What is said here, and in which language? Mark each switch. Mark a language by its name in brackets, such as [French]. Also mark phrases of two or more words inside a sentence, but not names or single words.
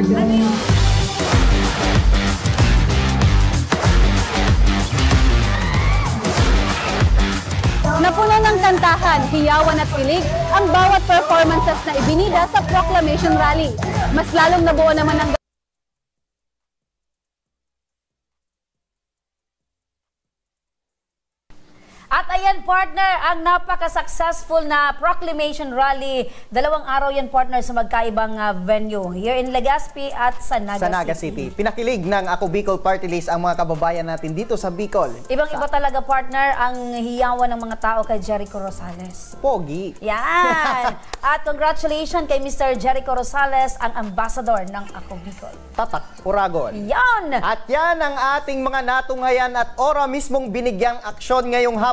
[Filipino] Napuno ng kantahan, hiyawan at kilig ang bawat performances na ibinida sa [English] proclamation rally. [Filipino] Mas lalong nabuo naman ang At ayan partner, ang napaka-successful na [English] proclamation rally. [Filipino] 2 araw yan partner sa magkaibang venue. [English] Here in [Filipino] Legazpi at sa Naga City. Pinakilig ng Ako Bicol Party List ang mga kababayan natin dito sa Bicol. Ibang-iba talaga partner ang hiyawan ng mga tao kay Jericho Rosales. Pogi. Yan! At congratulations kay Mr. Jericho Rosales, ang ambassador ng Ako Bicol. Tatak, Uragon. Yan! At yan ang ating mga natunghayan at ora mismong binigyang aksyon ngayong hapon.